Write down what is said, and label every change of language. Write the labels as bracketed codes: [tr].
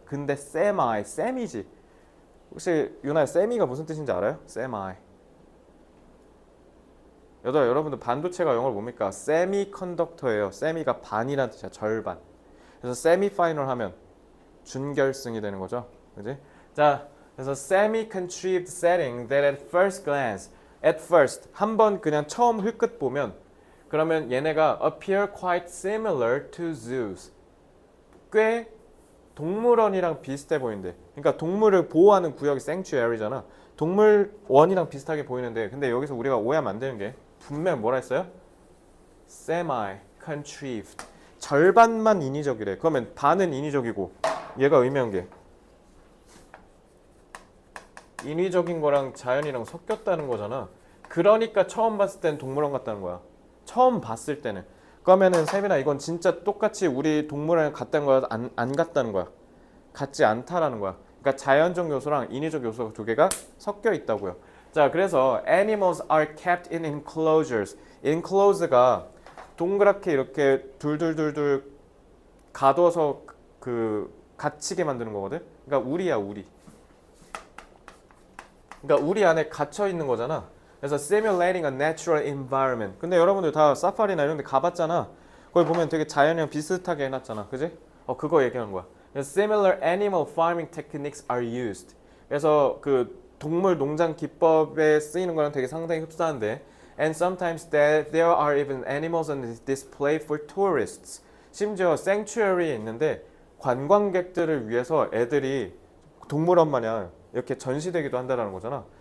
[ko] 근데 semi이지. 혹시 유나 semi가 무슨 뜻인지 알아요? [en] semi. [ko] 여러분들 반도체가 영어로 뭡니까? semiconductor예요. semi가 반이란 뜻이야. 절반. 그래서 semi-final 하면 준결승이 되는 거죠. 그지? 자, 그래서 [en] semi-contrived setting that at first [ko] 한번 그냥 처음 흘끗 보면 그러면 얘네가 [en] appear quite similar to zoos. [ko] 꽤 동물원이랑 비슷해 보이는데, 그러니까 동물을 보호하는 구역이 sanctuary잖아. 동물원이랑 비슷하게 보이는데, 근데 여기서 우리가 오해하면 안 되는 게 분명 뭐라 했어요? semi-contrived. 절반만 인위적이래. 그러면 반은 인위적이고, 얘가 의미한 게 인위적인 거랑 자연이랑 섞였다는 거잖아. 그러니까 처음 봤을 때는 동물원 같다는 거야. 처음 봤을 때는. 그러면은 세빈아 이건 진짜 똑같이 우리 동물원에 갔다는 거야? 안 갔다는 거야? 같지 않다라는 거야. 그러니까 자연적 요소랑 인위적 요소가 두 개가 섞여 있다고요. 자, 그래서 [en] animals are kept in enclosures. [ko] enclose가 동그랗게 이렇게 둘둘둘둘 가둬서 그 갇히게 만드는 거거든. 그러니까 우리야 우리. 그러니까 우리 안에 갇혀 있는 거잖아. 그래서 [en] simulating a natural environment. [ko] 근데 여러분들 다 사파리나 이런 데 가봤잖아. 거기 보면 되게 자연이랑 비슷하게 해놨잖아. 그지? 그거 얘기하는 거야. [en] Similar animal farming techniques are used. [ko] 그래서 그 동물 농장 기법에 쓰이는 거랑 되게 상당히 흡사한데 [en] and sometimes there are even animals on display for tourists. [ko] 심지어 sanctuary에 있는데 관광객들을 위해서 애들이 동물원 마냥 이렇게 전시되기도 한다는 거잖아.